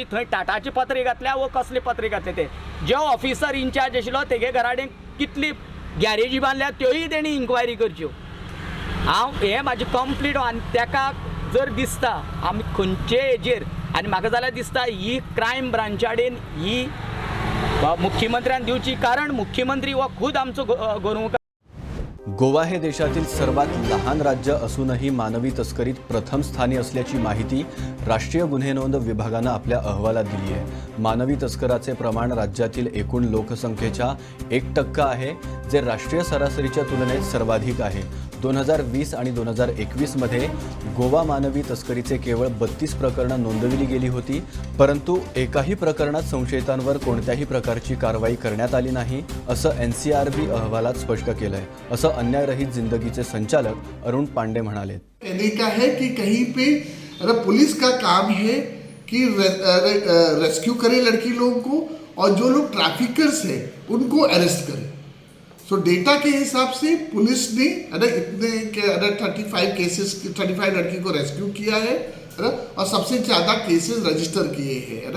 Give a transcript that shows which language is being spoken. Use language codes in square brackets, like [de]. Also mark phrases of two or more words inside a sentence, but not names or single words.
[kok] थंय टाटाची पत्रे घातल्या वो कसले पत्रे घातले ते जो [en] officer in charge [kok] आशिल्लो तेगे घराडेन कितली गॅरेजी बांदल्या त्योय तेणी इन्क्वायरी करच्यो. हांव हे म्हाजें कंप्लीट आनी ताका जर दिसता आमी खंयचे हेजेर आनी म्हाका जाल्यार दिसता ही क्रायम ब्रांचाडेन ही मुख्यमंत्र्यान दिवची, कारण मुख्यमंत्री हो खुद आमचो गोरमुखार. [mr] गोवा हे देशातील सर्वात लहान राज्य असूनही मानवी तस्करीत प्रथम स्थानी असल्याची माहिती राष्ट्रीय गुन्हे नोंद विभागानं आपल्या अहवालात दिली आहे. मानवी तस्कराचे प्रमाण राज्यातील एकूण लोकसंख्येच्या 1% आहे, जे राष्ट्रीय सरासरीच्या तुलनेत सर्वाधिक आहे. 2020 आणि 2021 मध्ये गोवा मानवी तस्करीचे केवळ 32 प्रकरणं नोंदविली गेली होती, परंतु एकाही प्रकरणात संशयितांवर कोणत्याही प्रकारची कारवाई करण्यात आली नाही, असं NCRB अहवालात स्पष्ट केलंय, असं अन्यायरहित जिंदगीचे संचालक अरुण पांडे म्हणाले. [hi] कहने का है कि कहीं पे पुलिस का काम है कि रेस्क्यू करे लड़की लोगों को और जो लोग ट्रैफिकर्स हैं उनको अरेस्ट करे. सो डेटा के हिसाब से पुलिस ने इतने 35 लड़की को रेस्क्यू किया है और सबसे ज़्यादा [en] cases register [hi] किए हैं.